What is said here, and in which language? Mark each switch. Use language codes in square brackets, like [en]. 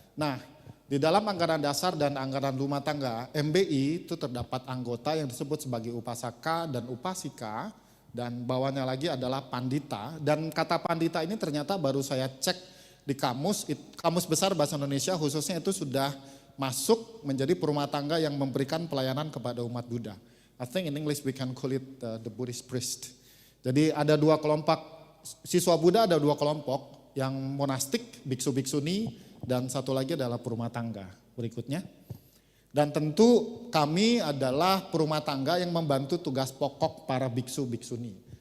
[id] Nah, di dalam anggaran dasar dan anggaran rumah tangga, MBI itu terdapat anggota yang disebut sebagai upasaka dan upasika, dan bawahnya lagi adalah pandita. Dan kata pandita ini ternyata baru saya cek di kamus besar bahasa Indonesia khususnya itu sudah masuk menjadi perumah tangga yang memberikan pelayanan kepada umat Buddha. [en] I think in English we can call it the Buddhist priest. [id] Jadi ada dua kelompok, siswa Buddha ada dua kelompok, yang monastik, biksu-biksuni, dan satu lagi adalah perumah tangga. Berikutnya. Dan tentu kami adalah perumah tangga yang membantu tugas pokok para biksu-biksuni.